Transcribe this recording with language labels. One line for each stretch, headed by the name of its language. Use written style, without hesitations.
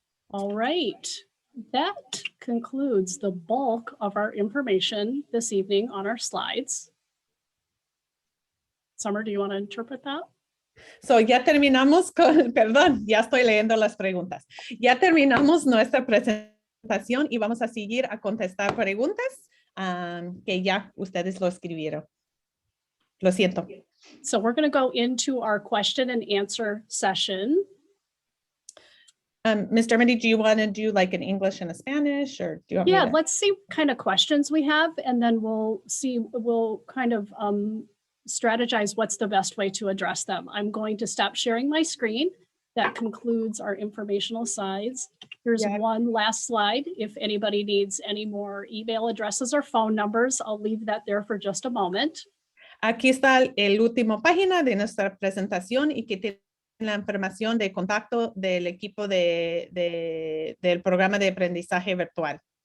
English: All right, that concludes the bulk of our information this evening on our slides. Summer, do you want to interpret that?
Spanish: So ya terminamos con, perdón, ya estoy leyendo las preguntas. Ya terminamos nuestra presentación y vamos a seguir a contestar preguntas que ya ustedes lo escribieron. Lo siento.
English: So we're going to go into our question and answer session. Ms. Dermody, do you want to do like an English and a Spanish, or do you want me Yeah, to? let's see what kind of questions we have, and then we'll kind of strategize what's the best way to address them. I'm going to stop sharing my screen. That concludes our informational slides. Here's one last slide. If anybody needs any more email addresses or phone numbers, I'll leave that there for just a moment.
Spanish: Aquí está el último página de nuestra presentación y que tiene la información de contacto del equipo del programa de aprendizaje virtual.